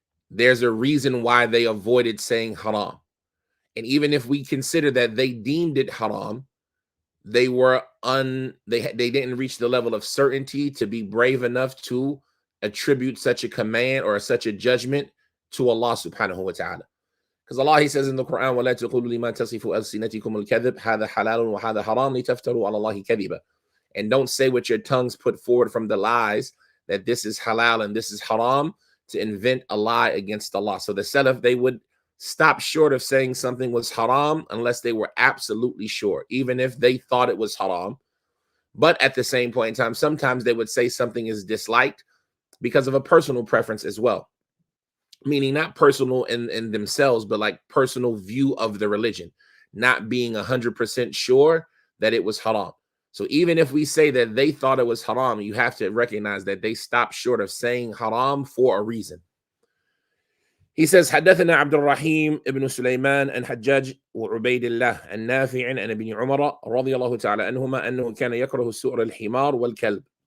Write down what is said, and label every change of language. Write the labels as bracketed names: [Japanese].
[English] there's a reason why they avoided saying haram. And even if we consider that they deemed it haram, they didn't reach the level of certainty to be brave enough to attribute such a command or such a judgment to Allah subhanahu wa ta'ala. Because Allah, He says in the Quran, [Arabic] وَلَا تَقُولُوا لِمَا تَصِفُ أَلْسِنَتِكُمُ الْكَذِبَ هَذَا حَلَالٌ وَهَذَا حَرَامٌ لِتَفْتَرُوا عَلَى اللَّهِ كَذِبًا. [English] And don't say what your tongues put forward from the lies, that this is halal and this is haram, to invent a lie against Allah. So the Salaf, they would stop short of saying something was haram unless they were absolutely sure, even if they thought it was haram. But at the same point in time, sometimes they would say something is disliked because of a personal preference as well. Meaning not personal in themselves, but like personal view of the religion, not being 100% sure that it was haram. So even if we say that they thought it was haram, you have to recognize that they stopped short of saying haram for a reason. He says, [Arabic] حدثنا عبد الرحيم ابن سليمان عن حجاج وعبيد الله عن نافع عن ابن عمر رضي الله تعالى عنهما أنه كان يكره سؤر الحمار والكلب.